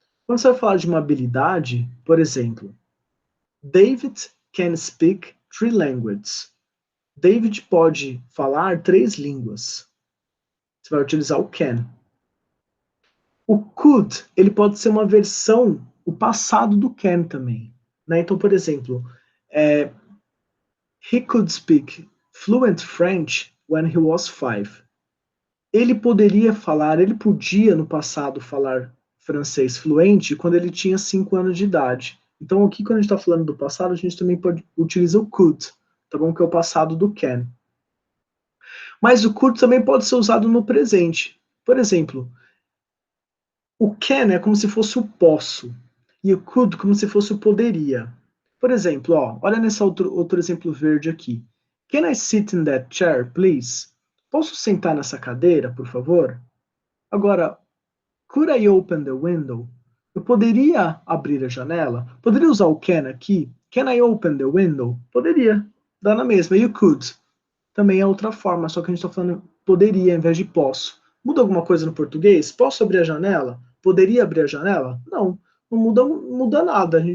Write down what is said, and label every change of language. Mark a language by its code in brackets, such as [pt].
[pt] Quando você vai falar de uma habilidade, por exemplo, [en] David can speak 3 languages. [pt] David pode falar 3 línguas. Você vai utilizar o can. O could, ele pode ser uma versão, o passado do can também. Né? Então, por exemplo, [en] he could speak fluent French when he was 5. [pt] Ele podia no passado falar francês fluente quando ele tinha 5 anos de idade. Então, aqui, quando a gente está falando do passado, a gente também pode utilizar o could, tá bom? Que é o passado do can. Mas o could também pode ser usado no presente. Por exemplo, o can é como se fosse o posso, e o could como se fosse o poderia. Por exemplo, olha nesse outro exemplo verde aqui. [en] Can I sit in that chair, please? [pt] Posso sentar nessa cadeira, por favor? [en] Agora, could I open the window? [pt] Eu poderia abrir a janela? Poderia usar o can aqui? [en] Can I open the window? [pt] Poderia. Dá na mesma. E o could? Também é outra forma, só que a gente está falando poderia em vez de posso. Muda alguma coisa no português? Posso abrir a janela? Poderia abrir a janela? Não. Não muda nada.